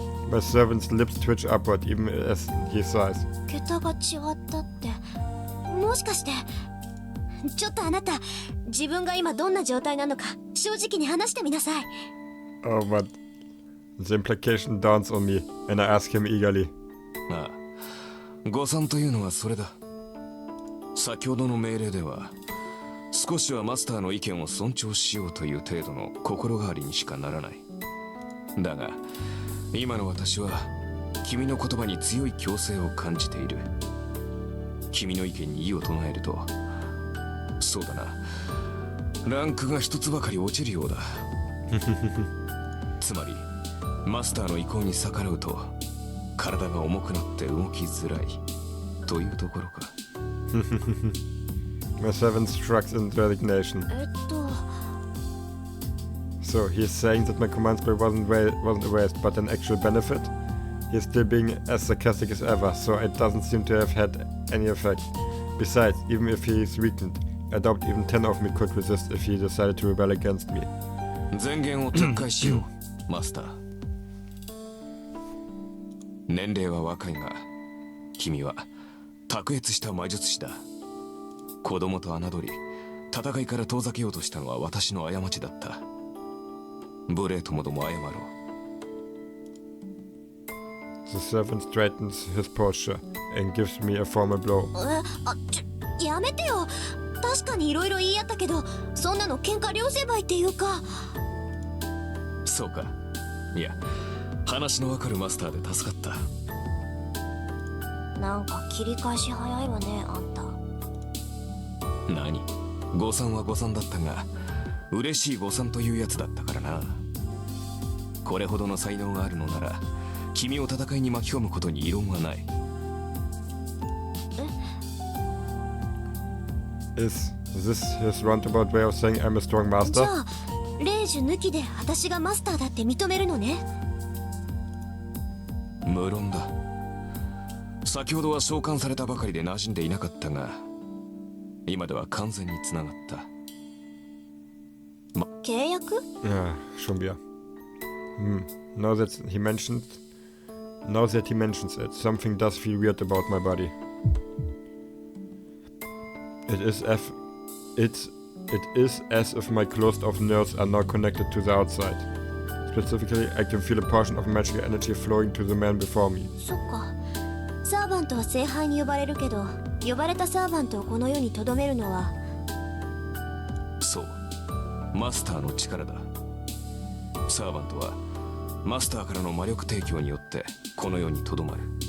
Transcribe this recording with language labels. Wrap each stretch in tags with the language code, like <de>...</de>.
<en>My servant's lips twitch upward even as he sighs.</en> <ja>桁が違ったってもしかして。ちょっとあなた、自分が今どんな状態なのか正直に話してみなさい。</ja> <en>Oh man. The implication dawns on me and I ask him eagerly.</en> <ja>ああ、誤算というのはそれだ。先ほどの命令では少しはマスターの意見を尊重しようという程度の心変わりにしかならない。だが今の私は君の言葉に強い強制を感じている。君の意見に異を唱えると、そうだな、ランクが一つばかり落ちるようだ。つまりマスターの意向に逆らうと体が重くなって動きづらいというところか。</ja> <en>My servant shrugs in resignation. So he's saying that my command spell wasn't erased, but an actual benefit? He's still being as sarcastic as ever, so it doesn't seem to have had any effect. Besides, even if he's weakened, I doubt even 10 of me could resist if he decided to rebel against me.</en> <ja>前言を撤回しよう、マスター。年齢は若いが、君は卓越した魔術師だ。子供と侮り、戦いから遠ざけようとしたのは私の過ちだった。無礼ともども謝ろう。</ja> <en>The servant straightens his posture and gives me a formal blow.</en> <ja>やめてよ。確かにいろいろ言い合ったけど、そんなの喧嘩両成敗っていうか。そうか。いや、話のわかるマスターで助かった。なんか切り返し早いわね、あんた。何？誤算は誤算だったが、嬉しい誤算というやつだったからな。これほどの才能があるのなら、君を戦いに巻き込むことに異論はない。</ja> <en>Is this his roundabout way of saying I'm a strong master?</en> <ja>じゃあ、レイジュ抜きで私がマスターだって認めるのね。無論だ。先ほどは召喚されたばかりで馴染んでいなかったが、今では完全につながった。契約？</ja> <de>Ja, schon wieder.</de> <en>Now that he mentions it, something does feel weird about my body. It is as if my closed-off nerves are now connected to the outside. Specifically, I can feel a portion of magical energy flowing to the man before me.</en> <ja>そっか。サーバントは聖杯に呼ばれるけど、呼ばれたサーバントをこの世に留めるのは。そう、マスターの力だ。サーバントはマスターからの魔力提供によってこの世に留まる。</ja>